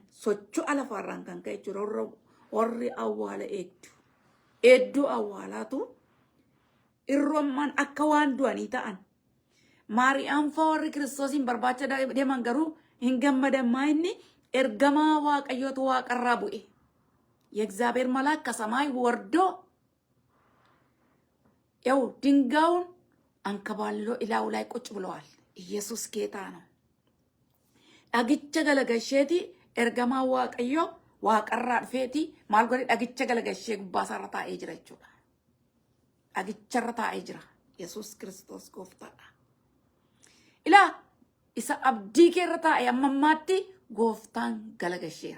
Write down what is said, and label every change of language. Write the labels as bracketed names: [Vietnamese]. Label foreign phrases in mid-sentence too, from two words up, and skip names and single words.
[Oromo] Socho'a lafarraan kan ka'e jechuudha. Warri awwaala eedduu awwaalaatu irromman akka waan du'anii ta'an. Maariyaam fa'aa warri Kiristoosin barbaacha deeman garuu hin gammadan. Inni ergamaa Waaqayyootu waaqarraa bu'e. [Amharic] የእግዚአብሔር መልአክ ከሰማይ ወርዶ ያው ድንጋዩን አንከባሎ ኢላው ላይ ቁጭ ብለዋል። ኢየሱስ ጌታ ነው። [Oromo] dhagicha galagasheeti ergamaa Waaqayyo waaqarraa dhufeeti maal godhe dhagicha galagashee gubbaasaarra taa'ee jira jechuudha. Dhagicharra taa'ee jira. Yesus Kiristoos gooftaadha. Ilaa isa abdii keerra taa'e ammammaatti gooftaan galagasheera.